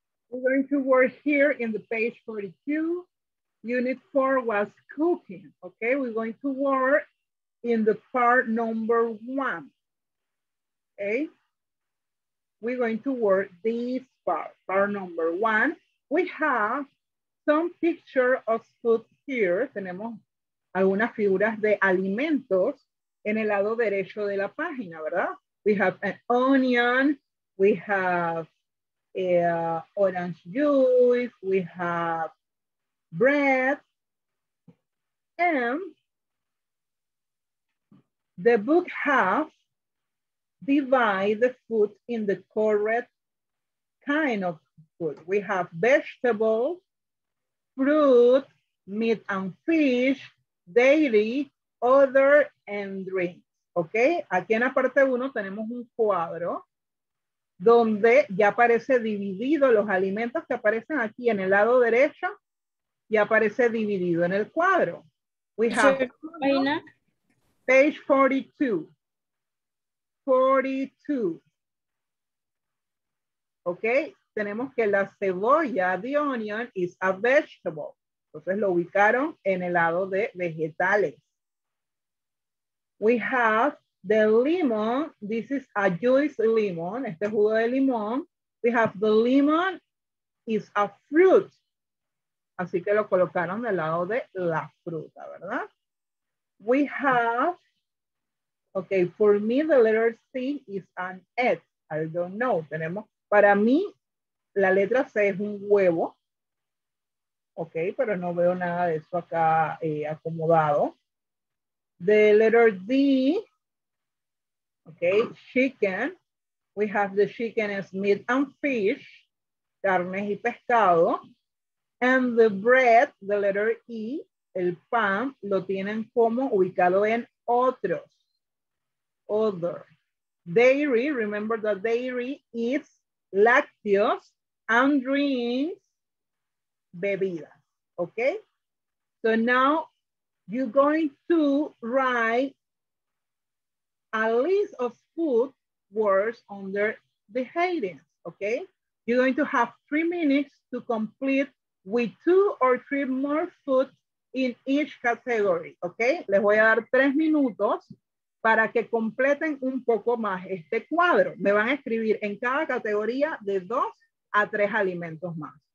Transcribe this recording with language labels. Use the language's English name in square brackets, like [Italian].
[English] We're going to work here in the page 42. Unit 4 was cooking. Okay, we're going to work in the part number 1. Okay, we're going to work this part number 1. We have some picture of food here. [Spanish] Tenemos algunas figuras de alimentos en el lado derecho de la página, ¿verdad? [English] We have an onion, we have orange juice, we have bread, and the book has divided the food in the correct kind of food. We have vegetables, fruit, meat and fish, dairy, other, and drinks. ¿Ok? [Spanish] Aquí en la parte 1 tenemos un cuadro donde ya aparece dividido los alimentos que aparecen aquí en el lado derecho, ya aparece dividido en el cuadro. [English] We have page 42. 42. [Spanish] ¿Ok? Tenemos que la cebolla, [English] the onion, is a vegetable. [Spanish] Entonces lo ubicaron en el lado de vegetales. [English] We have the lemon. This is a juice lemon. [Spanish] Este jugo de limón. [English] We have the lemon is a fruit. [Spanish] Así que lo colocaron del lado de la fruta, ¿verdad? [English] We have, okay, for me the letter C is an egg. I don't know. [Spanish] Tenemos, para mí, la letra C es un huevo. Ok, pero no veo nada de eso acá acomodado. [English] The letter D, okay, chicken. We have the chicken as meat and fish, [Spanish] carnes y pescado. [English] And the bread, the letter E, [Spanish] el pan, lo tienen como ubicado en otros. [English] Other. Dairy, remember that dairy is lácteos and drinks, bebidas. Okay? So now you're going to write a list of food words under the headings. Okay? You're going to have 3 minutes to complete with 2 or 3 more food in each category. Okay? [Spanish] Les voy a dar 3 minutos para que completen un poco más este cuadro. Me van a escribir en cada categoría de 2 a 3 alimentos más.